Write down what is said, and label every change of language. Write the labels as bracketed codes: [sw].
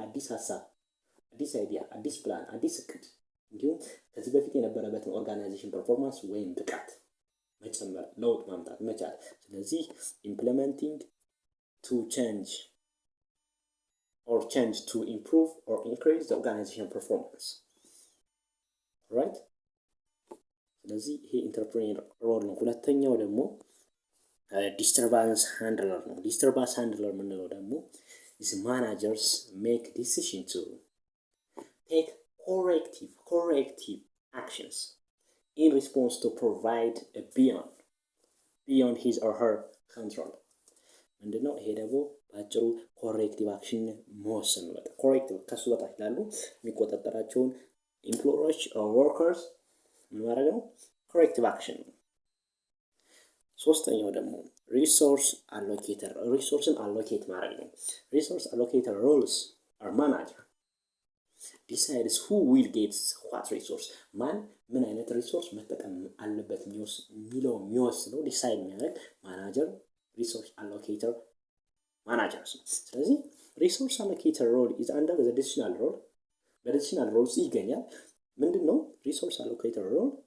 [am] አዲስ ሀሳብ፣ አዲስ አይዲያ፣ አዲስ ፕላን፣ አዲስ እቅድ እንዲሁም ከዚህ በፊት የነበረበትን ኦርጋናይዜሽን ፐርፎርማንስ ወይም ብቃት መጨመር፣ ለውጥ ማምጣት መቻል። ስለዚህ ኢምፕሊመንቲንግ ቱ ቼንጅ [en] or change to improve or increase the organization performance, right? [am] ስለዚህ ይሄ ኢንተርፕሬነር ሮል ነው። ሁለተኛው ደግሞ ዲስተርባንስ ሃንድለር ነው። ዲስተርባንስ ሃንድለር የምንለው ደግሞ [en] is managers make decision to take corrective actions in response to provide a beyond his or her control. [am] ምንድነው ይሄ ደግሞ ባጭሩ ኮሬክቲቭ አክሽን መወሰን ነው። ኮሬክቲቭ ከሱ በታች ላሉ የሚቆጣጠራቸውን ኢምፕሎየሮች ወርከርስ ምን ማድረግ ነው? ኮሬክቲቭ አክሽን ነው። ሶስተኛው ደግሞ ሪሶርስ አሎኬተር፣ ሪሶርስን አሎኬት ማድረግ ነው። ሪሶርስ አሎኬተር [en] ሮልስ አር ማናጀር ዲሳይድስ who will get what resource፣ [am] ማን ምን አይነት ሪሶርስ መጠቀም አለበት የሚለው የሚወስነው ዲሳይድ የሚያደርግ ማናጀር ሪሶርስ አሎኬተር ማናጀርስ ነው። ስለዚህ ሪሶርስ አሎኬተር ሮል [en] ኢዝ አንደር ዘ [am] ዲሲሽናል ሮል፣ በዲሲሽናል ሮል ውስጥ ይገኛል። ምንድነው ሪሶርስ አሎኬተር ሮል?